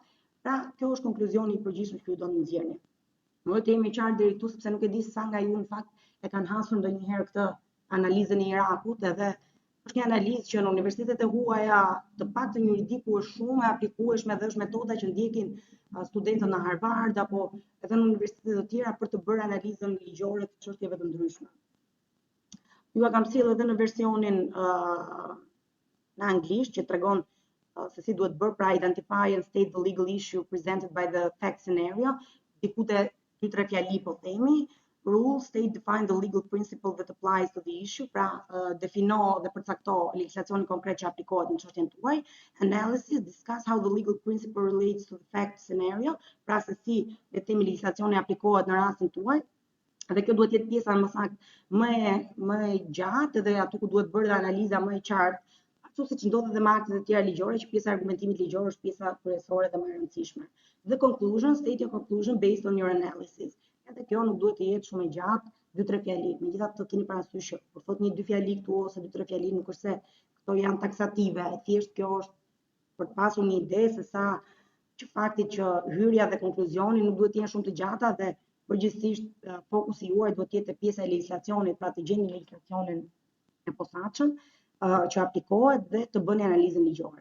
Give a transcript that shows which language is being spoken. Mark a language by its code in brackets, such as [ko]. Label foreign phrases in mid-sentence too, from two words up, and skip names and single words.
[sq] Pra, kjo është konkluzioni i përgjithshëm që ju do të nxjerrni. Më të jemi qartë deri këtu sepse nuk e di sa nga ju në fakt e kanë hasur ndonjëherë këtë analizën e Irakut, edhe është një analizë që në universitetet e huaja të paktën juridiku është shumë e aplikueshme dhe është metoda që ndjekin studentët në Harvard apo edhe në universitete të tjera për të bërë analizën ligjore të çështjeve të ndryshme. Ju kam sjellë edhe në versionin në anglisht që tregon se si duhet bërë, pra [en] identify and state the legal issue presented by the fact scenario. [sq] Diku te 2-3 fjali po themi. [en] Rule state define the legal principle that applies to the issue, [sq] pra defino dhe përcakto legjislacionin konkret që aplikohet në çështjen tuaj. [en] Analysis discuss how the legal principle relates to the fact scenario, [sq] pra se si le të themi legjislacioni aplikohet në rastin tuaj. Dhe kjo duhet jetë pjesa më saktë më e gjatë dhe aty ku duhet bërë analiza më e qartë, ashtu siç ndodhet edhe me aktet e tjera ligjore, që pjesa e argumentimit ligjor është pjesa kryesore dhe më e rëndësishme. [en] The conclusion, state your conclusion based on your analysis. [sq] Edhe kjo nuk duhet të jetë shumë e gjatë, 2-3 fjali. Megjithatë keni parasysh që kur thot 1-2 fjali këtu ose 2-3 fjali nuk është se këto janë taksative, thjesht kjo është për të pasur një ide se sa që fakti që hyrja dhe konkluzioni nuk duhet të jenë shumë të gjata dhe përgjithsisht fokusi juaj duhet të jetë pjesa e legjislacionit, pra të gjeni legjislacionin e posaçëm që aplikohet dhe të bëni analizën ligjore.